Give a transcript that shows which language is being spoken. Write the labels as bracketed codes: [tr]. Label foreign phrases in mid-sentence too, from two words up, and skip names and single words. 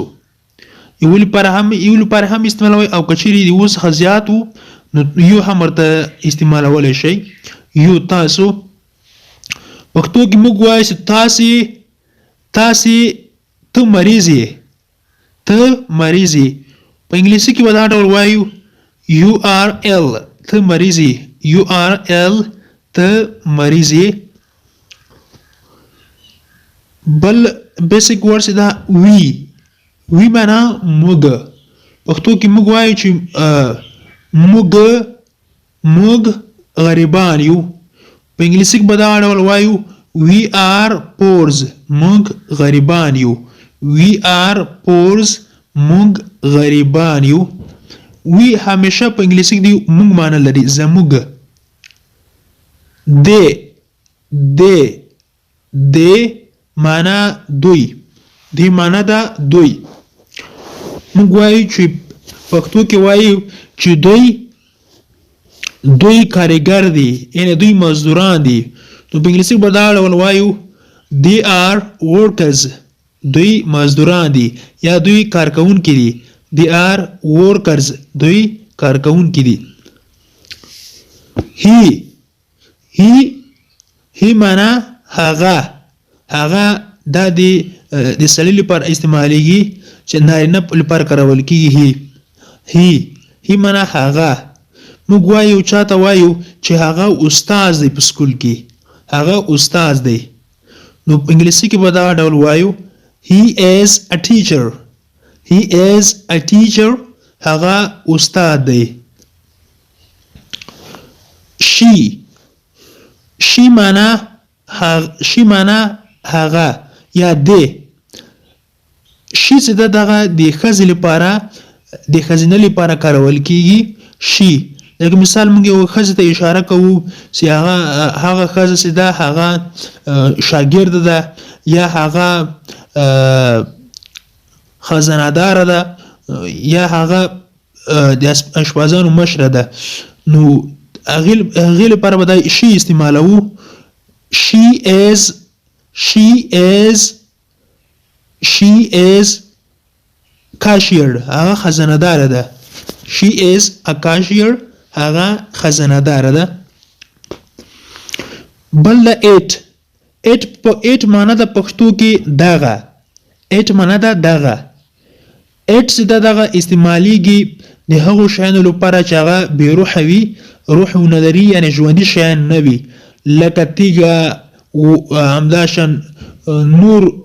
[ps] یو لپاره هم استعمالوئ او که چیرې د اوس څخه زیات وو نو یو هم ورته استعمالولی شئ. یو تاسو. پښتو کې موږ وایو چې تاسې ته مریض یې. ته مریض یې. په انګلیسي کې به دا ډول وایو [en] You are ill. [ps] ته مریض یې. [en] You are ill. [ps] ته مریض یې. بل [en] basic word [ps] دا وی معنا موږ. پښتو کې موږ وایو چې موږ غریبان یو. په انګلیسي کې به دا ډول وایو [en] We are poor. [ps] موږ غریبان یو. [en] We are poor. [ps] موږ غریبان یو. وی همیشه په انګلیسي کې دی موږ معنا لري. زموږ. د معنا دوی. دی معنا ده دوی. موږ وایو چې پښتو کې وایو چې دوی کارګر دي یعنی دوی مزدوران دي. نو په انګلیسي کې به دا ډول وایو [en] They are workers. [ps] دوی مزدوران دي یا دوی کارکوونکي دي. [en] They are workers. [ps] دوی کارکوونکي دي. هی معنا هغه دا د سړي لپاره استعمالیږي چې نارینه لپاره کارول کېږي. هی معنا هغه. موږ وایو چاته وایو چې هغه استاد دی په سکول کې. هغه استاد دی. نو په انګلیسي کې به دا ډول وایو [en] He is a teacher. He is a teacher. [ps] هغه استاد دی. She معنا هغه یا دی. She چې دغه د ښځې لپاره د ښځینه لپاره کارول کېږي. She لکه مثال موږ یو ښځې ته اشاره کوو چې هغه ښځه چې ده هغه شاګرده ده یا هغه خزانه‌داره ده یا هغه د اشپزانو مشره ده. نو هغې لپاره به دا شي استعمالوو. [en] She is cashier. [ps] هغه خزانه‌داره ده. [en] she is a cashier [ps] هغه خزانه دار ده. بل د 8 معنا د پښتو کې دغه 8 معنا د دغه 8 چې دغه استعماليږي د هغو شیانو لپاره چې هغه بې روحه وي روح نه لري یعنی ژوندي شیان نه وي لکه تیږه همداشان نور